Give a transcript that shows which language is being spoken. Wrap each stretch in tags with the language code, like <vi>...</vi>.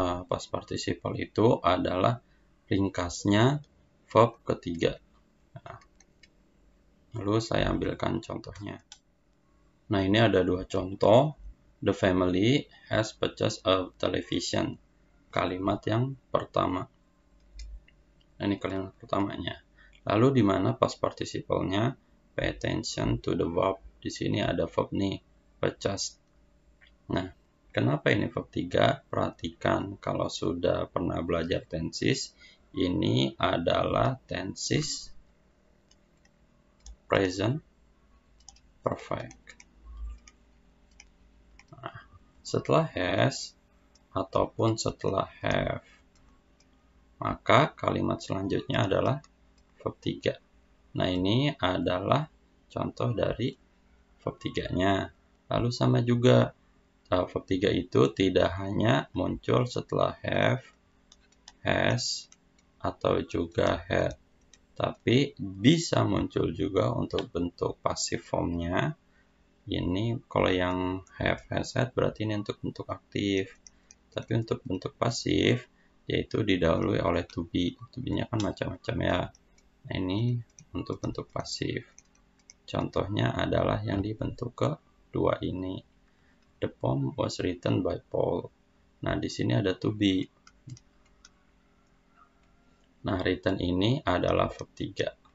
<id>Past participle itu adalah ringkasnya verb ketiga. Nah, lalu saya ambilkan contohnya. Nah, ini ada dua contoh.</id> <en>The family has purchased a television.</en> <id>Kalimat yang pertama. Nah, ini kalimat pertamanya. Lalu di mana past participle-nya?</id> <en>Pay attention to the verb.</en> <id>Di sini ada verb nih, purchased. Nah, kenapa ini verb 3? Perhatikan kalau sudah pernah belajar tenses, ini adalah tenses present perfect. Nah, setelah has ataupun setelah have, maka kalimat selanjutnya adalah verb 3. Nah, ini adalah contoh dari verb 3-nya. Lalu sama juga, verb 3 itu tidak hanya muncul setelah have, has, atau juga had, tapi bisa muncul juga untuk bentuk passive formnya. Ini kalau yang have, has, had berarti ini untuk bentuk aktif. Tapi untuk bentuk pasif, yaitu didahului oleh to be. To be-nya kan macam-macam ya. Nah, ini untuk bentuk pasif. Contohnya adalah yang dibentuk kedua ini.</id> <en>The poem was written by Paul.</en> <id>Nah, di sini ada to be. Nah, written ini adalah verb 3.</id>